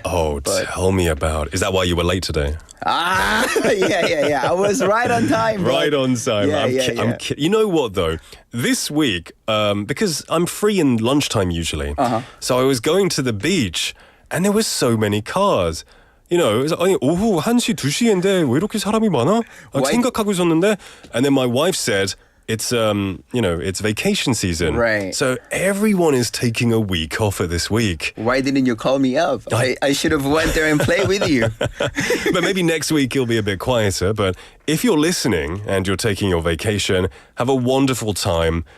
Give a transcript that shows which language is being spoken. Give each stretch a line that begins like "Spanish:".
English: Oh, tell me about it. Is that why you were late today? Yeah. I was right on time. Bro. Right on time. Yeah, I'm kidding. You know what, though? This week, because I'm free in lunchtime usually, so I was going to the beach and there were so many cars. You know, it was,
Korean: 아니, 오후 1시, 2시인데 왜 이렇게 사람이 많아? 생각하고 있었는데,
English: and then my wife said, it's it's vacation season. Right. So everyone is taking a week off for this week. Why didn't you call me up? I should have went there and played with you. But maybe next week it'll be a bit quieter. But if you're listening and you're taking your vacation, have a wonderful time.